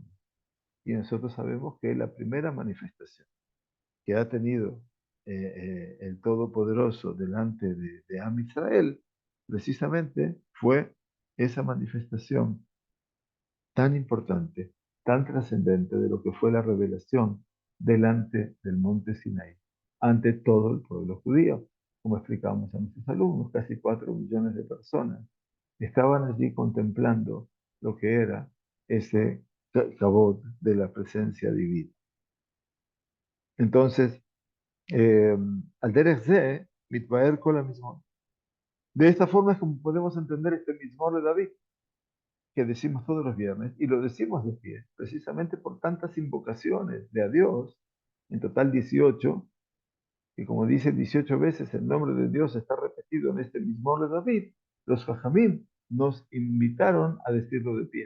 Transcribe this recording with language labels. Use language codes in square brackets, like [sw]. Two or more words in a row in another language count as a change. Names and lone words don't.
[es] Y nosotros sabemos que es la primera manifestación que ha tenido el Todopoderoso delante de Am Israel, precisamente fue esa manifestación tan importante, tan trascendente de lo que fue la revelación delante del monte Sinai, ante todo el pueblo judío. Como explicamos a nuestros alumnos, casi 4 millones de personas estaban allí contemplando lo que era ese cabot de la presencia divina. [he] Entonces, על דרך זה, מתבאר כל המזמור. [es] De esta forma es como podemos entender este mismor de David, que decimos todos los viernes, y lo decimos de pie, precisamente por tantas invocaciones de a Dios, en total 18, y como dice 18 veces el nombre de Dios está repetido en este mismo de David, los Jajamim nos invitaron a decirlo de pie.